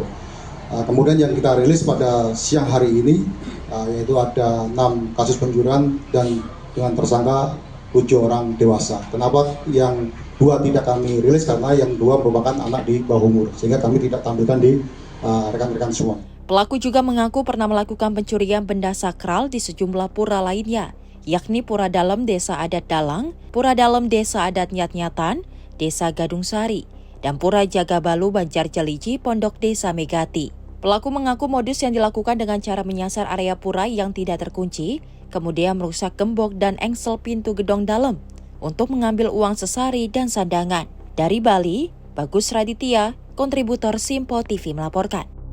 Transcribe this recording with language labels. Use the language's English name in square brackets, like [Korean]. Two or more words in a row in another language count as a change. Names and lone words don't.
[Indonesian] Kemudian yang kita rilis pada siang hari ini yaitu ada 6 kasus pencurian dan dengan tersangka 7 orang dewasa. Kenapa yang 2 tidak kami rilis? Karena yang 2 merupakan anak di bawah umur, sehingga kami tidak tampilkan di rekan-rekan semua. Pelaku juga mengaku pernah melakukan pencurian benda sakral di sejumlah pura lainnya, yakni Pura Dalem Desa Adat Dalang, Pura Dalem Desa Adat Nyat-Nyatan, Desa Gadung Sari, dan Pura Jagabalu Banjar Jeliji Pondok Desa Megati. Pelaku mengaku modus yang dilakukan dengan cara menyasar area pura yang tidak terkunci, kemudian merusak gembok dan engsel pintu gedong dalam untuk mengambil uang sesari dan sandangan. Dari Bali, Bagus Raditya, kontributor Simpo TV melaporkan.